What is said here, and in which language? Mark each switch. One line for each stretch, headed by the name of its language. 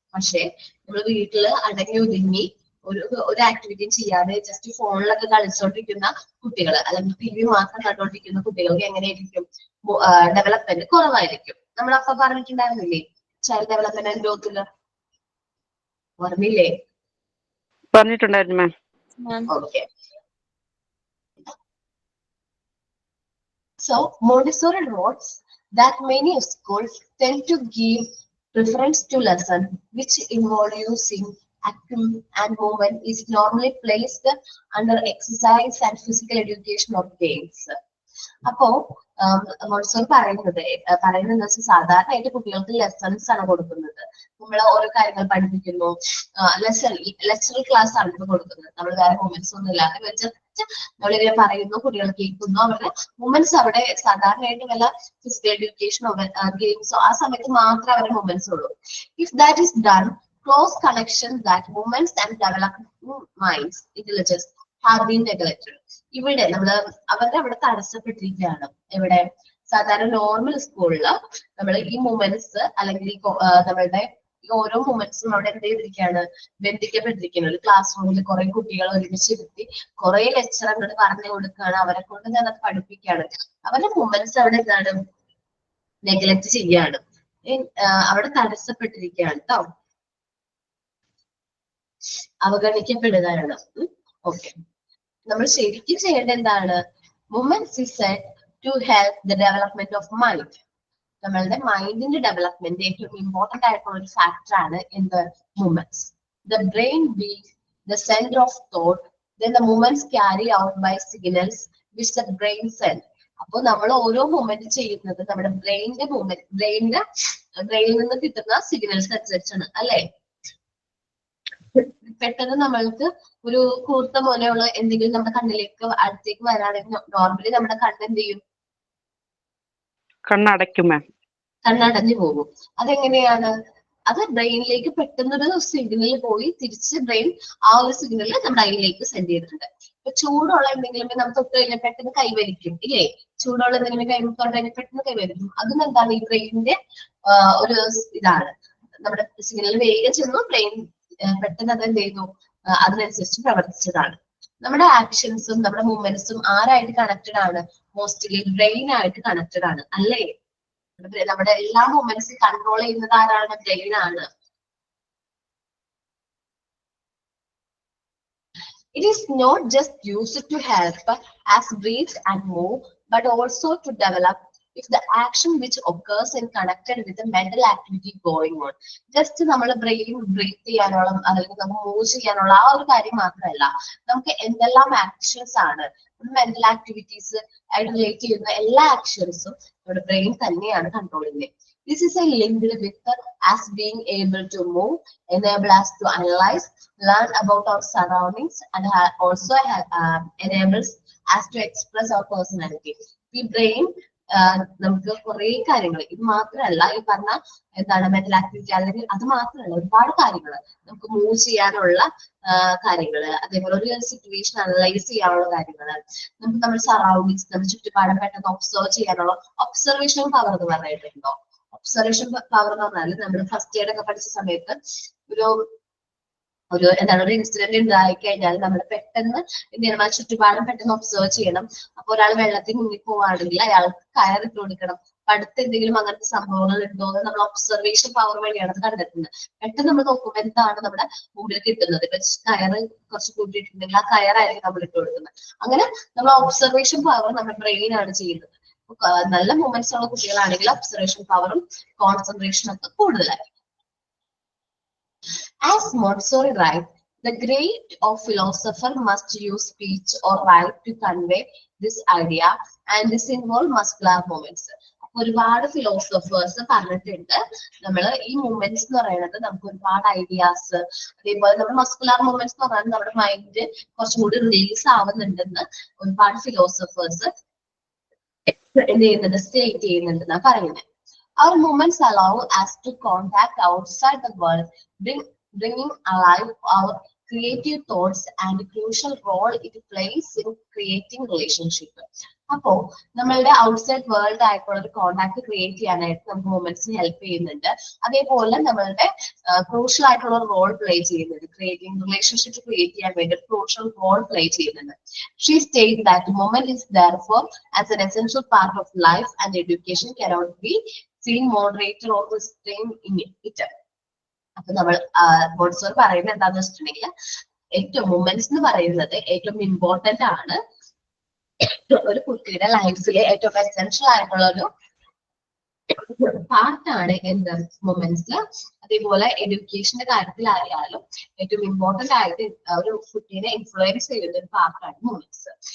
Malayalam: പക്ഷെ നമ്മൾ വീട്ടില് അടങ്ങി ഒതുങ്ങി ഒരു ആക്ടിവിറ്റിയും ചെയ്യാതെ ജസ്റ്റ് ഫോണിലൊക്കെ കളിച്ചോണ്ടിരിക്കുന്ന കുട്ടികൾ, അല്ലെങ്കിൽ TV മാത്രം കണ്ടോണ്ടിരിക്കുന്ന കുട്ടികൾക്ക് എങ്ങനെയായിരിക്കും, ഡെവലപ്മെന്റ് കുറവായിരിക്കും. നമ്മളപ്പോ പറഞ്ഞിട്ടുണ്ടായിരുന്നില്ലേ ചൈൽഡ് ഡെവലപ്മെന്റ് ആൻഡ് ഗ്രോത്തില്, ഓർമ്മയില്ലേ? പറഞ്ഞിട്ടുണ്ടായിരുന്നു മാം.
English: Okay, so Montessori notes that many schools tend to give preference to lesson which involve using acting and movement is normally placed under exercise and physical education or games.
Malayalam: അപ്പോ Montessori പറയുന്നത് സാധാരണയായിട്ട് കുട്ടികൾക്ക് lessons ആണ് കൊടുക്കുന്നത്. നമ്മൾ ഓരോ കാര്യങ്ങൾ പഠിപ്പിക്കുന്നു, ലെക്ചറൽ ക്ലാസ് ആണ് ഇപ്പൊ കൊടുക്കുന്നത്. നമ്മൾ വേറെ മൂവ്മെന്റ്സ് ഒന്നും ഇല്ലാതെ നമ്മളിങ്ങനെ പറയുന്നു, കുട്ടികൾ കേൾക്കുന്നു. അവരുടെ മൂവ്മെന്റ്സ് അവിടെ സാധാരണയായിട്ട് വല്ല ഫിസിക്കൽ എഡ്യൂക്കേഷനോ ഗെയിംസോ ആ സമയത്ത് മാത്രമേ അവരുടെ മൂവ്മെന്റ്സ് ഉള്ളൂ.
English: If that is done close connections that movements and developing minds, intelligence have been neglected.
Malayalam: ഇവിടെ നമ്മള് അവരുടെ അവിടെ തടസ്സപ്പെട്ടിരിക്കുകയാണ്. എവിടെ സാധാരണ നോർമൽ സ്കൂളില് നമ്മൾ ഈ മൂമെന്റ്സ് അല്ലെങ്കിൽ നമ്മളുടെ ഈ ഓരോ മൂമെന്റ്സും അവിടെ എന്ത് ചെയ്തിരിക്കുകയാണ്, ബന്ധിക്കപ്പെട്ടിരിക്കുന്നത്. ഒരു ക്ലാസ് റൂമിൽ കുറെ കുട്ടികൾ ഒരുമിച്ചിരുത്തി കുറെ ലെക്ചർ അങ്ങോട്ട് പറഞ്ഞു കൊടുക്കുകയാണ്, അവരെ കൊണ്ട് ഞാൻ അത് പഠിപ്പിക്കുകയാണ്. അവരുടെ മൂമെന്റ്സ് അവിടെ എന്താണ്, നെഗ്ലക്ട് ചെയ്യാണ്, അവിടെ തടസ്സപ്പെട്ടിരിക്കുകയാണ് കേട്ടോ, അവഗണിക്കപ്പെടുകയാണ്. ഓക്കെ, നമ്മൾ ശരിക്കും ചെയ്യേണ്ട എന്താണ്,
English: Movements is said to help the development of mind.
Malayalam: നമ്മളുടെ മൈൻഡിന്റെ ഡെവലപ്മെന്റ് ഏറ്റവും ഇമ്പോർട്ടന്റ് ആയിട്ടുള്ള ഒരു ഫാക്ടർ ആണ് എന്ത്, moments.
English: The brain beat the center of thought, then the movements carry out by signals which the brain send.
Malayalam: അപ്പോൾ നമ്മൾ ഓരോ movement ചെയ്യുന്നത് നമ്മുടെ ബ്രെയിനിന്റെ മൂവ്മെന്റ്, ബ്രെയിനിൽ നിന്ന് കിട്ടുന്ന സിഗ്നൽസ് അനുസരിച്ചാണ് അല്ലെ. പെട്ടെന്ന് നമ്മൾക്ക് ഒരു കൂർത്ത പോലെയുള്ള എന്തെങ്കിലും നമ്മുടെ കണ്ണിലേക്ക് അടുത്തേക്ക് വരാണെങ്കിൽ നോർമലി നമ്മുടെ കണ്ണ് എന്ത് ചെയ്യും, കണ്ണടഞ്ഞു പോകും. അതെങ്ങനെയാണ്, അത് ബ്രെയിനിലേക്ക് പെട്ടെന്നൊരു സിഗ്നൽ പോയി തിരിച്ച് ബ്രെയിൻ ആ ഒരു സിഗ്നൽ നമ്മുടെ ഐയിലേക്ക് സെൻഡ് ചെയ്തിട്ടുണ്ട്. ഇപ്പൊ ചൂടുള്ള എന്തെങ്കിലും നമ്മൾ തൊട്ട് കഴിഞ്ഞാൽ പെട്ടെന്ന് കൈവലിക്കും ഇല്ലേ, ചൂടുള്ള എന്തെങ്കിലും തൊട്ട് കഴിഞ്ഞാൽ പെട്ടെന്ന് കൈവലിക്കും. അതും എന്താണ്, ഈ ബ്രെയിനിന്റെ ഒരു ഇതാണ്. നമ്മുടെ സിഗ്നൽ വേഗം ചെന്നു ബ്രെയിൻ പെട്ടെന്ന് അത് എന്ത് ചെയ്തു, അതിനനുസരിച്ച് പ്രവർത്തിച്ചതാണ്. നമ്മുടെ ആക്ഷൻസും നമ്മുടെ മൂവ്മെന്റ്സും ആരായിട്ട് കണക്റ്റഡ് ആണ്, മോസ്റ്റ്ലി ബ്രെയിൻ ആയിട്ട് കണക്റ്റഡ് ആണ് അല്ലേ. നമ്മുടെ എല്ലാ മൂവ്മെന്റ്സും കൺട്രോൾ ചെയ്യുന്നത് ആരാണ്, ബ്രെയിൻ ആണ്.
English: It is not just used to help us breathe and move, but also to develop if the action which occurs in connected with the mental activity going on.
Malayalam: Just നമ്മൾ brain breath ചെയ്യാനുള്ള അല്ലെങ്കിൽ നമുക്ക് move ചെയ്യാനുള്ള ആ ഒരു കാര്യം മാത്രമല്ല, നമുക്ക് എന്തെല്ലാം ആക്ഷൻസ് ആണ് മെന്റൽ ആക്ടിവിറ്റീസ് ആയിട്ട് റിലേറ്റ് ചെയ്യുന്ന എല്ലാ ആക്ഷൻസും നമ്മുടെ ബ്രെയിൻ തന്നെയാണ് കൺട്രോൾ ചെയ്യുന്നത്.
English: This is a linked with us being able to move, enable us to analyze, learn about our surroundings, and also enables us to express our personality. The brain
Malayalam: നമുക്ക് കുറെ കാര്യങ്ങൾ, ഇത് മാത്രമല്ല ഈ പറഞ്ഞ എന്താണ് മെന്റൽ ആക്ടിവിറ്റി അല്ലെങ്കിൽ അത് മാത്രമല്ല ഒരുപാട് കാര്യങ്ങൾ നമുക്ക് മൂവ് ചെയ്യാനുള്ള കാര്യങ്ങള്, അതേപോലെ ഒരു സിറ്റുവേഷൻ അനലൈസ് ചെയ്യാനുള്ള കാര്യങ്ങള്, നമുക്ക് നമ്മുടെ സറൗണ്ടിങ്സ് നമ്മുടെ ചുറ്റുപാടും പെട്ടെന്ന് ഒബ്സർവ് ചെയ്യാനുള്ള ഒബ്സർവേഷൻ പവർ എന്ന് പറഞ്ഞിട്ടുണ്ടോ. ഒബ്സർവേഷൻ പവർ എന്ന് പറഞ്ഞാൽ നമ്മൾ ഫസ്റ്റ് ഇയർ ഒക്കെ പഠിച്ച സമയത്ത് ഒരു എന്താണ് ഒരു ഇൻസിഡന്റ് ഉണ്ടായി കഴിഞ്ഞാൽ നമ്മൾ പെട്ടെന്ന് എന്ത് ചെയ്യണം, ആ ചുറ്റുപാടും പെട്ടെന്ന് ഒബ്സർവ് ചെയ്യണം. അപ്പൊ ഒരാൾ വെള്ളത്തിൽ മുങ്ങിൽ പോവാണെങ്കിൽ അയാൾക്ക് കയറിട്ട് കൊടുക്കണം. അടുത്ത് എന്തെങ്കിലും അങ്ങനത്തെ സംഭവങ്ങൾ ഉണ്ടോ എന്ന് നമ്മൾ ഒബ്സർവേഷൻ പവർ വഴിയാണ് അത് കണ്ടെത്തുന്നത്. പെട്ടെന്ന് നമ്മൾ നോക്കുമ്പോൾ എന്താണ് നമ്മുടെ മുമ്പിൽ കിട്ടുന്നത്, ഇപ്പൊ കയറ് കുറച്ച് കൂട്ടിയിട്ടുണ്ടെങ്കിൽ ആ കയറായിരിക്കും നമ്മൾ ഇട്ട് കൊടുക്കുന്നത്. അങ്ങനെ നമ്മൾ ഒബ്സർവേഷൻ പവർ നമ്മുടെ ബ്രെയിൻ ആണ് ചെയ്യുന്നത്. നല്ല മൂവ്മെന്റ്സ് ഉള്ള കുട്ടികളാണെങ്കിൽ ഒബ്സർവേഷൻ പവറും കോൺസെൻട്രേഷനും ഒക്കെ കൂടുതലായിരിക്കും.
English: As Montessori writes, the great of philosopher must use speech or write to convey this idea, and this involve muscular movements.
Malayalam: ഒരുപാട് ഫിലോസഫേഴ്സ് പറഞ്ഞിട്ടുണ്ട് നമ്മൾ ഈ മൂവ്മെന്റ്സ് എന്ന് പറയുന്നത് നമുക്ക് ഒരുപാട് ഐഡിയാസ്, അതേപോലെ നമ്മുടെ മസ്കുലാർ മൂവ്മെന്റ്സ് എന്ന് പറഞ്ഞാൽ നമ്മുടെ മൈൻഡ് കുറച്ചും കൂടി റിലീസ് ആവുന്നുണ്ടെന്ന് ഒരുപാട് ഫിലോസഫേഴ്സ് എന്ത് ചെയ്യുന്നുണ്ട്, സ്റ്റേറ്റ് ചെയ്യുന്നുണ്ടെന്നാ പറയുന്നത്.
English: Our movements allow us to contact outside the world, bringing alive our creative thoughts and a crucial role it plays in creating relationship.
Malayalam: അപ്പോ നമ്മളുടെ ഔട്ട്സൈഡ് വേൾഡ് ആയിട്ടുള്ള ഒരു കോണ്ടാക്ട് ക്രിയേറ്റ് ചെയ്യാനായിട്ട് നമുക്ക് മൂവ്മെന്റ്സിന് ഹെൽപ്പ് ചെയ്യുന്നുണ്ട്. അതേപോലെ നമ്മളുടെ ക്രൂഷ്യൽ ആയിട്ടുള്ള റോൾ പ്ലേ ചെയ്യുന്നുണ്ട്, ക്രിയേറ്റിംഗ് റിലേഷൻഷിപ്പ് ക്രിയേറ്റ് ചെയ്യാൻ വേണ്ടി ക്രൂഷ്യൽ റോൾ പ്ലേ ചെയ്യുന്നുണ്ട്.
English: She states that the moment is therefore as an essential part of life and education cannot be seen moderated or restrained in it.
Malayalam: അപ്പൊ നമ്മൾ മോൺസോർ പറയുന്നത് എന്താന്ന് വെച്ചിട്ടുണ്ടെങ്കിൽ ഏറ്റവും മൂവ്മെന്റ്സ് എന്ന് പറയുന്നത് ഏറ്റവും ഇമ്പോർട്ടന്റ് ആണ് ഒരു കുട്ടിയുടെ ലൈഫിലെ ഏറ്റവും എസെൻഷ്യൽ ആയിട്ടുള്ള ഒരു പാർട്ടാണ് എന്ത് മൂവ്മെന്റ്സ്. അതേപോലെ എഡ്യൂക്കേഷന്റെ കാര്യത്തിലായാലും ഏറ്റവും ഇമ്പോർട്ടന്റ് ആയിട്ട് ഒരു കുട്ടീനെ ഇൻഫ്ലുവൻസ് ചെയ്യുന്ന ഒരു പാർട്ടാണ് മൂവ്മെന്റ്സ്.